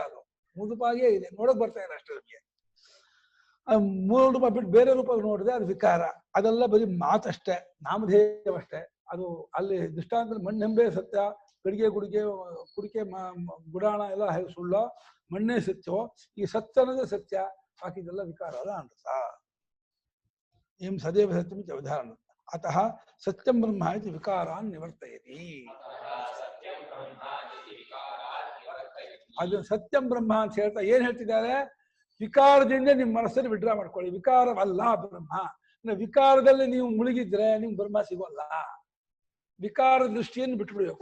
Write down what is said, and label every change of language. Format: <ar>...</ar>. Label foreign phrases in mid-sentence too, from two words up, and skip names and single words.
<kn>ಅದು ಮೂಲ ರೂಪಾಗಿಯೇ ಇದೆ, ನೋಡಕ್ ಬರ್ತಾ ಇಲ್ಲ ಅಷ್ಟೇ. ನಮಗೆ ಮೂಲ ರೂಪ ಬಿಟ್ಟು ಬೇರೆ ರೂಪ ನೋಡಿದ್ರೆ ಅದು ವಿಕಾರ. ಅದೆಲ್ಲ ಬರೀ ಮಾತಷ್ಟೇ, ನಾಮಧೇಯವಷ್ಟೇ. ಅದು ಅಲ್ಲಿ ದೃಷ್ಟಾಂತ ಮಣ್ಣೆಂಬೆ ಸತ್ಯ, ಗಡಿಗೆ ಕುಡಿಕೆ ಗುಡಾಣ ಎಲ್ಲ ಸುಳ್ಳ, ಮಣ್ಣೇ ಸತ್ಯವೋ. ಈ ಸತ್ಯ ಅನ್ನೋದೇ ಸತ್ಯ, ಬಾಕಿದೆಲ್ಲ ವಿಕಾರ ಅಲ್ಲ ಅನೃತ.</kn> <sa>ಏಂ ಸದೇವ ಸತ್ಯಮಿತಿ ಅವಧಾರಣ. ಅತಃ ಸತ್ಯಂ ಬ್ರಹ್ಮ ಇತಿ ವಿಕಾರಾನ್ ನಿವರ್ತಯತಿ.</sa> <kn>ಅದು ಸತ್ಯಂ ಬ್ರಹ್ಮ ಅಂತ ಹೇಳ್ತಾ ಏನ್ ಹೇಳ್ತಿದ್ದಾರೆ? ವಿಕಾರದಿಂದ ನಿಮ್ಮ ಮನಸ್ಸನ್ನು ವಿಡ್ರಾ ಮಾಡ್ಕೊಳ್ಳಿ. ವಿಕಾರವಲ್ಲ ಬ್ರಹ್ಮ. ವಿಕಾರದಲ್ಲಿ ನೀವು ಮುಳುಗಿದ್ರೆ ನಿಮ್ ಬ್ರಹ್ಮ ಸಿಗೋಲ್ಲ. ವಿಕಾರ ದೃಷ್ಟಿಯನ್ನು ಬಿಟ್ಟುಬಿಡ್ಬೇಕು.</kn>